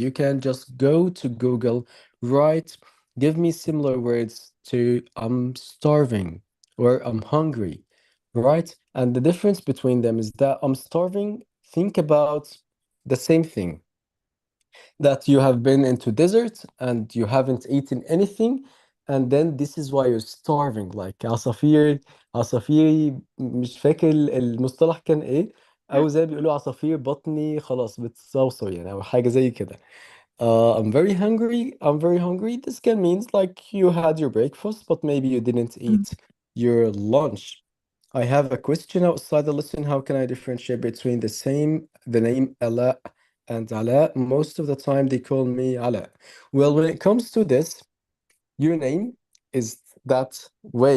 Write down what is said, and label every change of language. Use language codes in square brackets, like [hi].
[en] You can just go to Google, write, give me similar words to I'm starving or I'm hungry, right? And the difference between them is that I'm starving, think about the same thing, that you have been into desert and you haven't eaten anything, and then this is why you're starving. [ar] like عصافيري مش فاكر المصطلح كان ايه، او زي بيقولوا عصافير بطني خلاص بتصوصو يعني، او حاجة زي كده. [en] I'm very hungry. I'm very hungry. This can means like you had your breakfast, but maybe you didn't eat your lunch. I have a question outside the lesson. How can I differentiate between the name Ala and Ala? Most of the time they call me Ala. Well, when it comes to this, your name is that way.